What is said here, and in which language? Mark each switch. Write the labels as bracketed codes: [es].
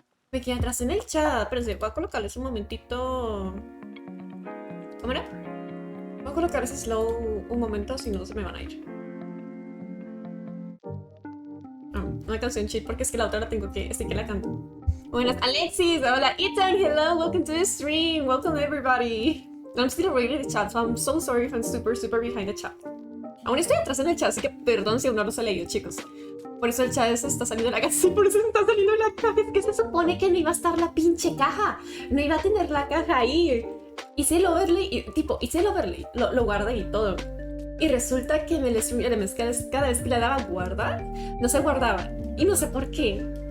[es] Me quedé atrás en el chat. Pero se voy a colocarles un momentito. ¿Cómo era? Voy a colocar ese slow un momento. Si no, se me van a ir. Una canción chill porque es que la otra la tengo que la canto. Buenas, [en] Alexis, hola, Ethan, hello, welcome to the stream, welcome everybody. I'm still reading the chat, so I'm so sorry if I'm super behind the chat. [es] Aún estoy atrás en el chat, así que perdón si aún no los he leído, chicos. Por eso el chat se está saliendo de la caja, sí, por eso se está saliendo de la caja, es que se supone que no iba a estar la pinche caja, no iba a tener la caja ahí. Hice el overlay, lo guardé y todo. Y resulta que cada vez que le daba guardar, no se guardaba. Y no sé por qué.